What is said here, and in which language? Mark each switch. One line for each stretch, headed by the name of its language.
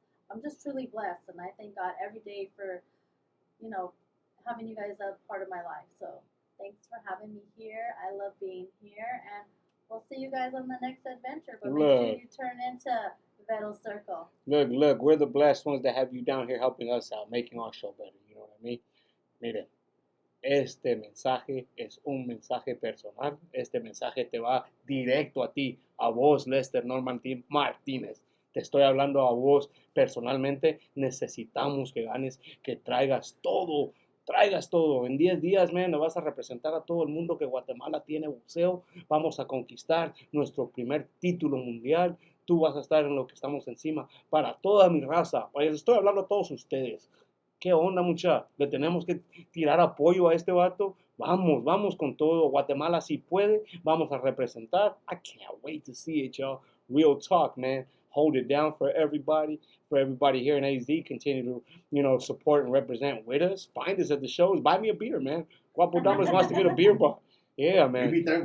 English: I'm just truly blessed, and I thank God every day for, having you guys a part of my life. So thanks for having me here. I love being here, and we'll see you guys on the next adventure. But make sure you turn into Vettel Circle. Look, we're the blessed ones that have you down here helping us out, making our show better. You know what I mean?
Spanish: Miren, este mensaje es un mensaje personal. Este mensaje te va directo a ti, a vos, Lester Norman Martínez. Te estoy hablando a vos personalmente. Necesitamos que ganes, que traigas todo. En 10 días, man, le vas a representar a todo el mundo que Guatemala tiene boxeo. Vamos a conquistar nuestro primer título mundial. Tú vas a estar en lo que estamos encima. Para toda mi raza, les estoy hablando a todos ustedes. ¿Qué onda, mucha? Le tenemos que tirar apoyo a este vato. Vamos con todo. Guatemala si puede. Vamos a representar.
English: I can't wait to see it, y'all. Real talk, man. Hold it down for everybody here in AZ. Continue to, support and represent with us. Find us at the shows. Buy me a beer, man. Guapo Damas wants to get a beer bottle. Yeah, man.